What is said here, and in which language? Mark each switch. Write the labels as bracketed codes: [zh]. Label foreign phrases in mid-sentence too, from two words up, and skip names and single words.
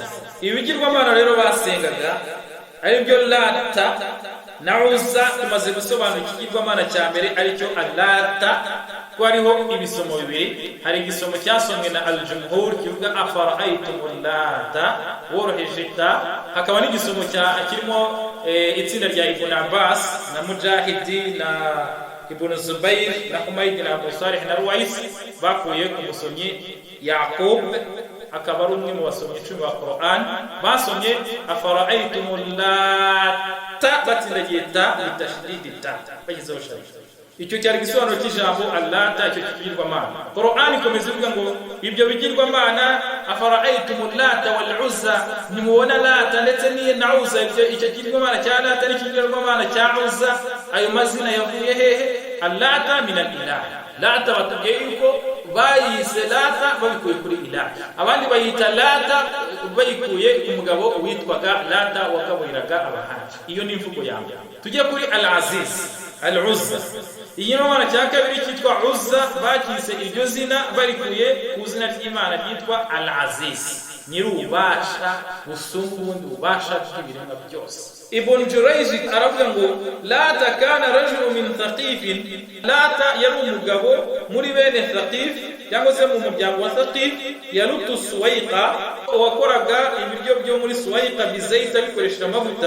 [rw] Ibigirwamana rero basengaga ari byo Lata na Uzza. Tumaze gusobanura ikigirwamana cya mbere aricyo Lata, ko hariho ibisomo bibiri. Hari igisomo cyasomwe na al-jumhur kivuga [ar] أفرأيتم اللات [rw] woroheje ta, hakaba n'igisomo kirimo itsinda rya Ibn Abbas na Mujahidi na Ibn Zubayr na Humayd na Abu Salih na Ruwais, bakuye ku musomyi Yaqub, akaba ari umwe mu basomyi 10 ba Qur'an, basomye [ar] أفرأيتم اللات [rw] batsindagiye ta bitashdidi ta bagizeho shari. Icyo cyari gisobanuro cy'ijambo Lata, icyo kigirwamana. Qur'an ikomeza ivuga ngo ibyo bigirwamana [ar] أفرأيتم اللات والعزى, [rw] nimubona Lata ndetse na Uzza, icyo kigirwamana cya Lata n'ikigirwamana cya Uzza, ayo mazina yavuye hehe? [ar] اللات من الإله. [rw] Lata batubwiye yuko bayise Lata babikuye kuri ilah, abandi bayita Lata bayikuye ku mugabo witwaga Lata wagaburiraga abahaji. Iyo ni imvugo yawe. Tujye kuri al-Aziz, al-Uzza. Iyi mana cya kabiri cyitwa Uzza, bakise iryo zina barikuye ku zina ry'Imana ryitwa al-Aziz, nyirubasha busumba ubundi bubasha bw'ibiremwa byose. Ibn Jurayj aravuga ngo [ar] اللات كان رجلا من ثقيف, [rw] Lata yari umugabo muri bene Thaqif cyangwa se mu muryango wa Thaqif, [ar] يلت سويقا, [rw] wakoraga ibiryo byo muri Suwayqa bizayita bikoresha amavuta.